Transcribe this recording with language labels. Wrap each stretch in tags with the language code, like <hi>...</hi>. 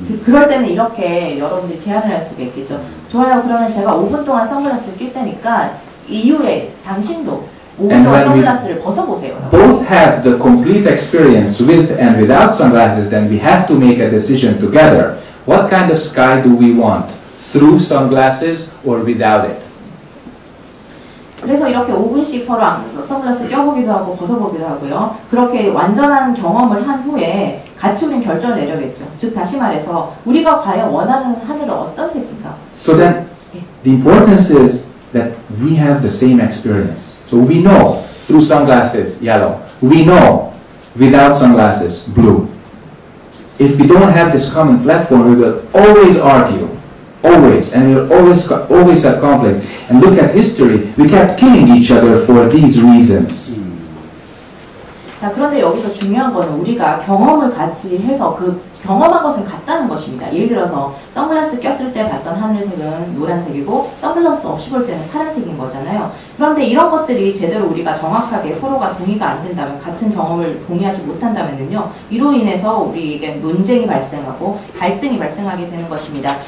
<ko>그럴 때는 이렇게 여러분들이 제안을 할 수가 있겠죠. 좋아요. 그러면 제가 5분 동안 선글라스를 낄 테니까 이후에 당신도 5분 동안 선글라스를 벗어보세요.</ko> <en>Both have the complete experience with and without sunglasses, then we have to make a decision together. What kind of sky do we want? Through sunglasses or without it?</en> <ko>그래서 이렇게 5분씩 서로 선글라스 껴보기도 하고 벗어보기도 하고요. 그렇게 완전한 경험을 한 후에 같이 우린 결정을 내려겠죠. 즉 다시 말해서 우리가 과연 원하는 하늘은 어떤 색인가?</ko> <en>So then the importance is that we have the same experience. So we know through sunglasses yellow. We know without sunglasses blue. If we don't have this common platform, we will always argue. Always, and we'll always have conflict. And look at history, we kept killing each other for these reasons.</en> <ko>자, 그런데 여기서 중요한 거는 우리가 경험을 같이 해서 그 경험한 것은 같다는 것입니다. 예를 들어서 선글라스 꼈을 때 봤던 하늘색은 노란색이고 선글라스 없이 볼 때는 파란색인 거잖아요. 그런데 이런 것들이 제대로 우리가 정확하게 서로가 동의가 안 된다면, 같은 경험을 동의하지 못한다면요, 이로 인해서 우리에게 논쟁이 발생하고 갈등이 발생하게 되는 것입니다.</ko>